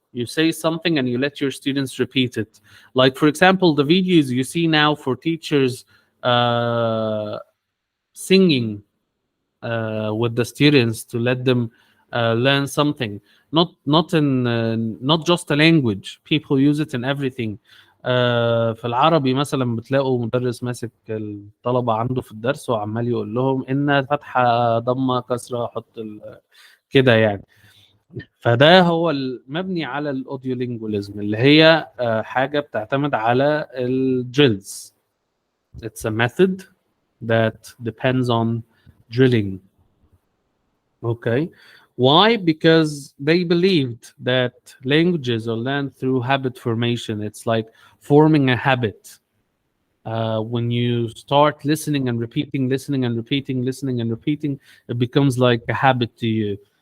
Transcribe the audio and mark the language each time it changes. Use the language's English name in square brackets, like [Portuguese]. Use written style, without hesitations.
[English] You say something and you let your students repeat it. Like for example, the videos you see now for teachers uh, singing with the students to let them learn something, not just a language. People use it in everything. [Arabic] في العربي مثلا بتلاقوا مدرس ماسك الطلبة عنده في الدرس وعمال يقول لهم إن فتحة ضمة كسرة حط كده يعني. فده هو المبني على الاوديولينجواليزم اللي هي حاجة بتعتمد على الدريلز. [English] It's a method that depends on drilling. Okay. Why? Because they believed that languages are learned through habit formation. It's like forming a habit. When you start listening and repeating, listening and repeating, listening and repeating, it becomes like a habit to you.